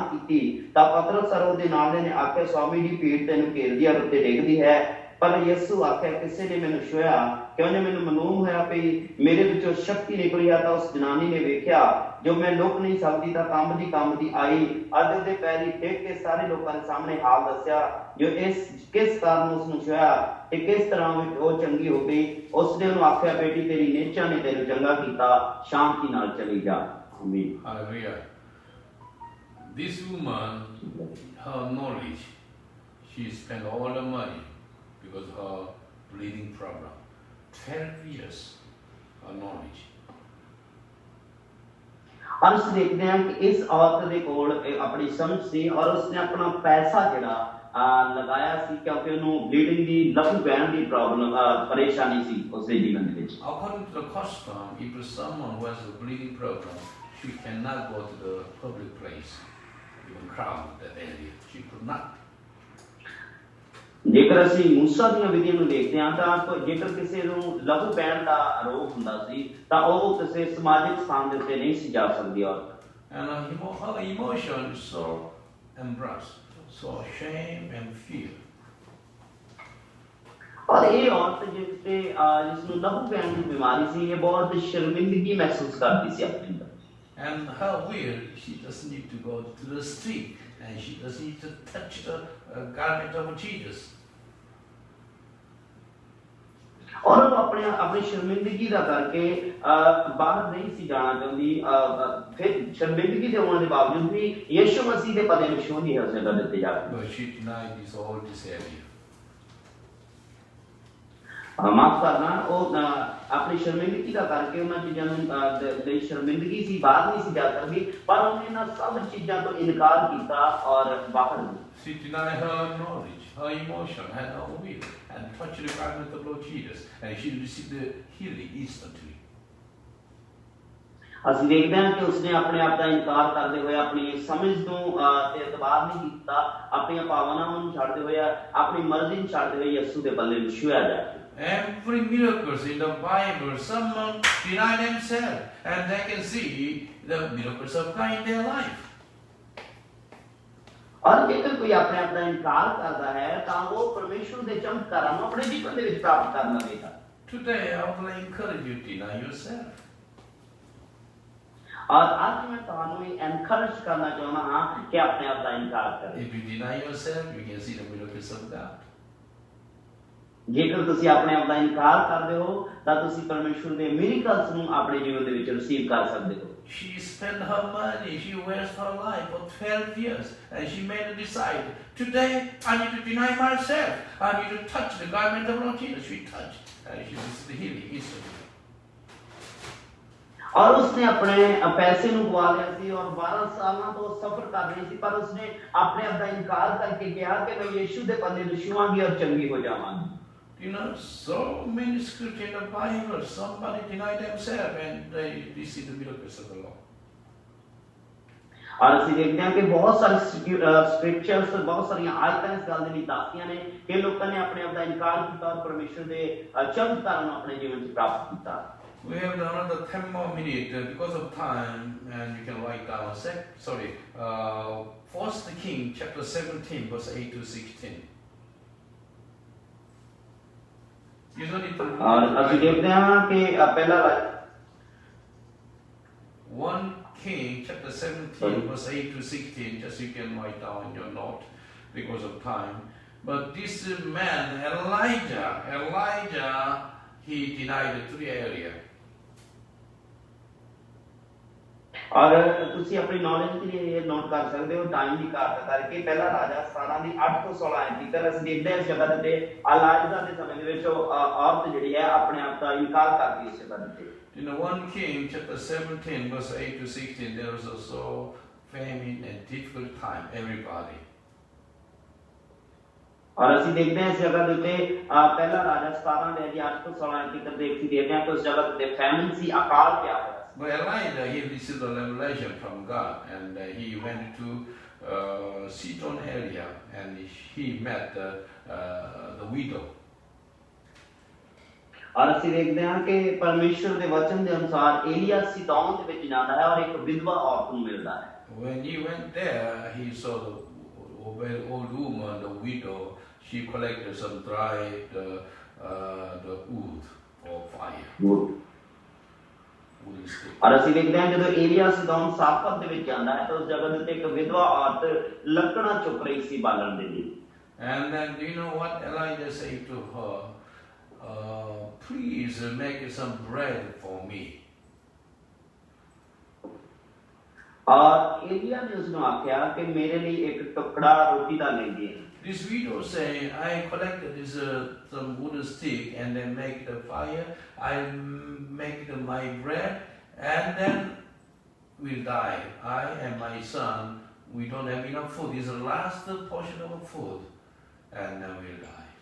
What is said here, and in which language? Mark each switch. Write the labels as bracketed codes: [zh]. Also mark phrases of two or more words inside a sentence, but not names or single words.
[pa] ਕੀਤੀ ਤਾਂ ਪਤਰਸ ਉਹਦੇ ਨਾਲ ਦੇ ਨੇ ਆਖਿਆ ਸਵਾਮੀ ਦੀ ਭੀੜ ਤੈਨੂੰ ਘੇਰਦੀ ਆ ਉੱਤੇ ਡੇਗਦੀ ਹੈ ਪਰ ਯਿਸੂ ਆਖਿਆ ਕਿਸੇ ਨੇ ਮੈਨੂੰ ਛੁਇਆ ਕਿਉਂ ਨੇ ਮੈਨੂੰ ਮਾਲੂਮ ਹੋਇਆ ਵੀ ਮੇਰੇ ਵਿੱਚੋਂ ਸ਼ਕਤੀ ਨਿਕਲੀ ਆ ਤਾਂ ਉਸ ਜਨਾਨੀ ਨੇ ਵੇਖਿਆ ਜੋ ਮੈਂ ਲੁਕ ਨਹੀਂ ਸਕਦੀ ਤਾਂ ਕੰਮ ਦੀ ਆਈ ਅੱਜ ਦੇ ਪੈਰੀ ਟੇਕ ਕੇ ਸਾਰੇ ਲੋਕਾਂ ਦੇ ਸਾਹਮਣੇ ਹਾਲ ਦੱਸਿਆ ਜੋ ਇਸ ਕਿਸ ਕਾਰਨ ਉਸ ਨੂੰ ਛੁਇਆ ਤੇ ਕਿਸ ਤਰ੍ਹਾਂ ਵਿੱਚ ਉਹ ਚੰਗੀ ਹੋ ਗਈ ਉਸ ਨੇ ਉਹਨੂੰ ਆਖਿਆ ਬੇਟੀ ਤੇਰੀ ਨੇਚਾ ਨੇ ਤੈਨੂੰ ਚੰਗਾ ਕੀਤਾ ਸ਼ਾਂਤੀ ਨਾਲ ਚਲੀ ਜਾ ਆਮੀਨ [en] Hallelujah. This woman, her knowledge, she spent all the money because of her bleeding problem. 12 years, her knowledge. [hi] और उस देखते हैं कि इस औरत के कोल अपनी समझ सी और उसने अपना पैसा [pa] ਜਿਹੜਾ ਲਗਾਇਆ ਸੀ ਕਿਉਂਕਿ ਉਹਨੂੰ ਬਲੀਡਿੰਗ ਦੀ ਲਹੂ ਬਹਿਣ ਦੀ ਪ੍ਰੋਬਲਮ ਪਰੇਸ਼ਾਨੀ ਸੀ ਉਸਦੇ ਜੀਵਨ ਦੇ ਵਿੱਚ [en] According to the custom, if someone who has a bleeding problem, she cannot go to the public place, even crowd that area. She could not. [pa] ਜੇਕਰ ਅਸੀਂ ਮੂਸਾ ਦੀਆਂ ਵਿਧੀਆਂ ਨੂੰ ਦੇਖਦੇ ਹਾਂ ਤਾਂ ਜੇਕਰ ਕਿਸੇ ਨੂੰ ਲਹੂ ਬਹਿਣ ਦਾ ਰੋਗ ਹੁੰਦਾ ਸੀ ਤਾਂ ਉਹ ਕਿਸੇ ਸਮਾਜਿਕ ਸਥਾਨ ਦੇ ਉੱਤੇ ਨਹੀਂ ਸੀ ਜਾ ਸਕਦੀ ਔਰਤ [en] And her emotion is so embarrassed, so shame and fear. [pa] और ਇਹ ਔਰਤ ਜਿਸ ਨੂੰ ਲਹੂ ਬਹਿਣ ਦੀ ਬਿਮਾਰੀ ਸੀ ਇਹ ਬਹੁਤ ਸ਼ਰਮਿੰਦਗੀ ਮਹਿਸੂਸ ਕਰਦੀ ਸੀ ਆਪਣੇ ਅੰਦਰ [en] And her will, she doesn't need to go to the street, and she doesn't need to touch the garment of Jesus. [pa] ਔਰ ਉਹ ਆਪਣੀ ਸ਼ਰਮਿੰਦਗੀ ਦਾ ਕਰਕੇ ਬਾਹਰ ਨਹੀਂ ਸੀ ਜਾਣਾ ਚਾਹੁੰਦੀ। ਫਿਰ ਸ਼ਰਮਿੰਦਗੀ ਦੇ ਹੋਣ ਦੇ ਬਾਵਜੂਦ ਵੀ ਯਿਸੂ ਮਸੀਹ ਦੇ ਪਦੇ ਵਿੱਚ ਉਹਦੀ ਹੌਸਲਾ ਦਿੱਤੇ ਜਾ ਰਹੇ। [en] But she denied this all this area. [pa] ਮਾਫ ਕਰਨਾ, ਉਹ ਆਪਣੀ ਸ਼ਰਮਿੰਦਗੀ ਦਾ ਕਰਕੇ ਉਹਨਾਂ ਚੀਜ਼ਾਂ ਨੂੰ ਲਈ ਸ਼ਰਮਿੰਦਗੀ ਸੀ, ਬਾਹਰ ਨਹੀਂ ਸੀ ਜਾ ਸਕਦੀ, ਪਰ ਉਹਨੇ ਇਹਨਾਂ ਸਭ ਚੀਜ਼ਾਂ ਤੋਂ ਇਨਕਾਰ ਕੀਤਾ ਔਰ ਬਾਹਰ ਨਹੀਂ। [en] She denied her knowledge, her emotion, and her will, and touched the garment of Lord Jesus, and she received the healing instantly. [pa] ਅਸੀਂ ਦੇਖਦੇ ਹਾਂ ਕਿ ਉਸਨੇ ਆਪਣੇ ਆਪ ਦਾ ਇਨਕਾਰ ਕਰਦੇ ਹੋਏ ਆਪਣੀ ਸਮਝ ਨੂੰ ਤੇ ਇਤਬਾਰ ਨਹੀਂ ਕੀਤਾ, ਆਪਣੀਆਂ ਭਾਵਨਾਵਾਂ ਨੂੰ ਛੱਡਦੇ ਹੋਏ, ਆਪਣੀ ਮਰਜ਼ੀ ਨੂੰ ਛੱਡਦੇ ਹੋਏ ਯਿਸੂ ਦੇ ਬੱਲੇ ਵਿੱਚ ਛੁਇਆ ਜਾ ਕੇ। [en] Every miracles in the Bible, someone deny themselves, and they can see the miracles of God in their life. [pa] ਔਰ ਜੇਕਰ ਕੋਈ ਆਪਣੇ ਆਪ ਦਾ ਇਨਕਾਰ ਕਰਦਾ ਹੈ ਤਾਂ ਉਹ ਪਰਮੇਸ਼ਵਰ ਦੇ ਚਮਤਕਾਰਾਂ ਨੂੰ ਆਪਣੇ ਜੀਵਨ ਦੇ ਵਿੱਚ ਪ੍ਰਾਪਤ ਕਰ ਲਵੇਗਾ। [en] Today, I will encourage you to deny yourself. [pa] ਔਰ ਅੱਜ ਮੈਂ ਤੁਹਾਨੂੰ ਇਹ ਐਨਕਰੇਜ ਕਰਨਾ ਚਾਹੁੰਦਾ ਹਾਂ ਕਿ ਆਪਣੇ ਆਪ ਦਾ ਇਨਕਾਰ ਕਰੋ। [en] If you deny yourself, you can see the miracles of God. [pa] ਜੇਕਰ ਤੁਸੀਂ ਆਪਣੇ ਆਪ ਦਾ ਇਨਕਾਰ ਕਰਦੇ ਹੋ ਤਾਂ ਤੁਸੀਂ ਪਰਮੇਸ਼ਵਰ ਦੇ ਮਿਰੇਕਲਸ ਨੂੰ ਆਪਣੇ ਜੀਵਨ ਦੇ ਵਿੱਚ ਰਿਸੀਵ ਕਰ ਸਕਦੇ ਹੋ। [en] She spent her money, she wasted her life for 12 years, and she made a decide. Today, I need to deny myself. I need to touch the garment of Lord Jesus. She touched, and she received the healing instantly. [hi] और उसने अपने पैसे [pa] ਨੂੰ ਗਵਾ ਲਿਆ ਸੀ ਔਰ 12 ਸਾਲਾਂ ਤੋਂ ਸਫਰ ਕਰ ਰਹੀ ਸੀ, ਪਰ ਉਸਨੇ ਆਪਣੇ ਆਪ ਦਾ ਇਨਕਾਰ ਕਰਕੇ ਕਿਹਾ ਕਿ ਮੈਂ ਯਿਸੂ ਦੇ ਪੱਲੇ ਨੂੰ ਛੂਆਂਗੀ ਔਰ ਚੰਗੀ ਹੋ ਜਾਵਾਂਗੀ। [en] You know, so many scriptures in the Bible, somebody deny themselves and they receive the miracles of the Lord. [pa] और ਅਸੀਂ ਦੇਖਦੇ ਹਾਂ ਕਿ ਬਹੁਤ ਸਾਰੇ ਸਕ੍ਰਿਪਚਰਸ, ਬਹੁਤ ਸਾਰੀਆਂ ਆਇਤਾਂ ਇਸ ਗੱਲ ਦੇ ਲਈ ਦੱਸਦੀਆਂ ਨੇ ਕਿ ਲੋਕਾਂ ਨੇ ਆਪਣੇ ਆਪ ਦਾ ਇਨਕਾਰ ਕੀਤਾ ਔਰ ਪਰਮੇਸ਼ਰ ਦੇ ਚਮਤਕਾਰਾਂ ਨੂੰ ਆਪਣੇ ਜੀਵਨ 'ਚ ਪ੍ਰਾਪਤ ਕੀਤਾ। [en] We have another 10 more minutes because of time, and you can write down. First King chapter 17, verse 8 to 16. You don't need to. [pa] और ਅਸੀਂ ਦੇਖਦੇ ਹਾਂ ਕਿ ਪਹਿਲਾ [en] 1 King chapter 17, verse 8 to 16. Just you can write down in your note because of time. But this man Elijah, he denied the 3 areas. [pa] और ਤੁਸੀਂ ਆਪਣੀ ਨੌਲੇਜ ਦੇ ਲਈ ਇਹ ਨੋਟ ਕਰ ਸਕਦੇ ਹੋ ਟਾਈਮ ਦੀ ਘਾਟ ਕਰਕੇ। ਪਹਿਲਾ ਰਾਜਾ 17 ਦੀ 8 ਤੋਂ 16 ਆਇਤ ਤੱਕ ਅਸੀਂ ਦੇਖਦੇ ਹਾਂ ਇਸ ਜਗ੍ਹਾ ਤੇ ਅਲਾਇਜ਼ਾ ਦੇ ਸਮੇਂ ਦੇ ਵਿੱਚ ਉਹ ਔਰਤ ਜਿਹੜੀ ਹੈ ਆਪਣੇ ਆਪ ਦਾ ਇਨਕਾਰ ਕਰਦੀ ਇਸ ਜਗ੍ਹਾ ਤੇ। [en] In 1 King chapter 17 verse 8 to 16 there was also famine and difficult time everybody. [pa] और ਅਸੀਂ ਦੇਖਦੇ ਹਾਂ ਇਸ ਜਗ੍ਹਾ ਦੇ ਉੱਤੇ ਪਹਿਲਾ ਰਾਜਾ 17 ਦੇ 8 ਤੋਂ 16 ਆਇਤ ਤੱਕ ਦੇਖਦੇ ਹਾਂ ਕਿ ਉਸ ਜਗ੍ਹਾ ਤੇ ਫੈਮਿਨ ਸੀ, ਅਕਾਲ ਪਿਆ ਹੋਇਆ। [en] But Elijah, he received a revelation from God, and he went to Sidon area, and he met the widow. [pa] और ਅਸੀਂ ਦੇਖਦੇ ਹਾਂ ਕਿ ਪਰਮੇਸ਼ਰ ਦੇ ਵਚਨ ਦੇ ਅਨੁਸਾਰ ਏਲੀਆ ਸੀਦੋਨ ਦੇ ਵਿੱਚ ਜਾਂਦਾ ਹੈ ਔਰ ਇੱਕ ਵਿਧਵਾ ਔਰਤ ਨੂੰ ਮਿਲਦਾ ਹੈ। [en] When he went there, he saw the very old woman, the widow. She collected some dried the wood for fire. [pa] और ਅਸੀਂ ਦੇਖਦੇ ਹਾਂ ਜਦੋਂ ਏਲੀਆ ਸੀਦੋਨ ਸਾਫਤ ਦੇ ਵਿੱਚ ਜਾਂਦਾ ਹੈ ਤਾਂ ਉਸ ਜਗ੍ਹਾ ਦੇ ਉੱਤੇ ਇੱਕ ਵਿਧਵਾ ਔਰਤ ਲੱਕੜਾਂ ਚੁੱਕ ਰਹੀ ਸੀ ਬਾਲਣ ਦੇ ਲਈ। [en] And then do you know what Elijah said to her? Please make some bread for me. [hi] और एलिया ने उसने आख्या कि मेरे लिए एक टुकड़ा रोटी का ले दिए। [en] This widow saying, I collected this some wooden stick and then make the fire. I make my bread and then we'll die. I and my son, we don't have enough food. This is the last portion of food, and then we'll die.